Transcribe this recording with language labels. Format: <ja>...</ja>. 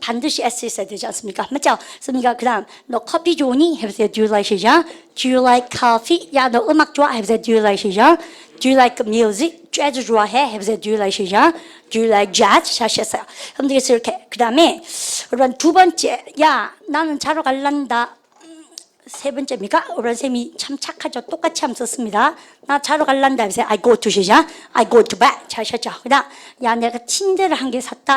<ko>반드시 S 있어야 되지 않습니까? 맞죠? 습니까? 그 다음 너 커피 좋으니? 해보세요.</ko> <en>Do you like 시작? Do you like coffee?</en> <ko>야 너 음악 좋아? 해보세요.</ko> <en>Do you like 시작? Do you like music?</en> <ko>재즈 좋아해? 해보세요.</ko> <en>Do you like 시작? Do you like jazz?</en> <ko>다시 했어요. 여러분들 그래서 이렇게 그 다음에 여러분 두 번째 야 나는 자러 갈란다. 세 번째입니까? 오란 쌤이 참 착하죠. 똑같이 함 썼습니다. 나 자러 갈란다. 해보세요. I go to 시작.</ko> <en>I go to bed.</en> <ko>잘 하셨죠? 그 다음 야 내가 침대를 한 개 샀다.</ko>